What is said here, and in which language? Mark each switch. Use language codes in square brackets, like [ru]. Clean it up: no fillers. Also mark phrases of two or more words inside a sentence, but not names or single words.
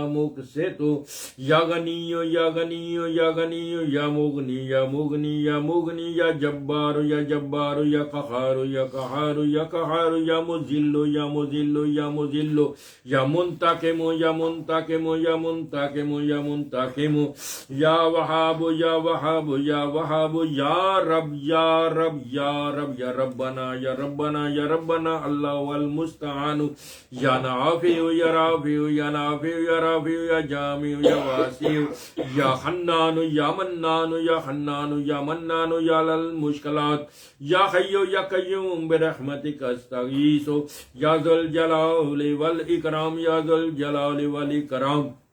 [ar] مقسط یا غنی یا غنی یا غنی یا مغنی یا مغنی یا مغنی یا جبار یا جبار یا قہار یا قہار یا قہار یا مذل یا مذل یا مذل یا منتقم یا منتقم یا منتقم یا منتقم یا وہاب یا وہاب یا وہاب یا رب یا رب یا رب یا ربنا یا ربنا یا ربنا اللہ المستعان یا نافع یا رافع یا نافع یا رافع یا جامع یا واسع یا حنان یا منان یا حنان یا منان یا للمشکلات یا حی یا قیوم برحمتک استغیث یا ذو الجلال والاکرام یا ذو الجلال والاکرام